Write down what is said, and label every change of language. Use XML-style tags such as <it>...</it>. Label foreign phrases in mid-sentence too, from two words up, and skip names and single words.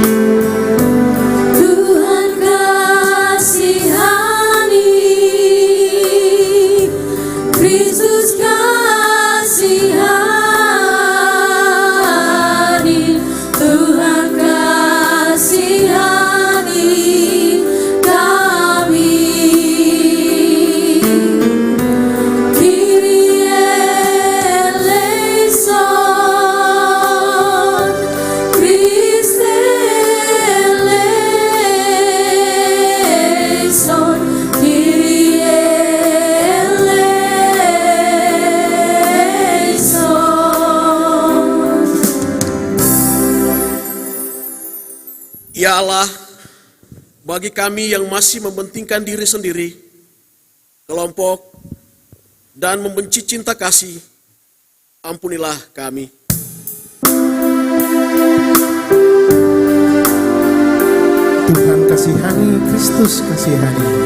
<id>Tuhan kasihani, Kristus kasihani, Tuhan kasihani kami.</id> <el>Κύριε ελέησον, Χριστέ ελέησον, Κύριε ελέησον.</el> <id>Ya Allah, bagi kami yang masih mementingkan diri sendiri, kelompok, dan membenci cinta kasih, ampunilah kami. Tuhan kasihani Kristus kasihani.</id>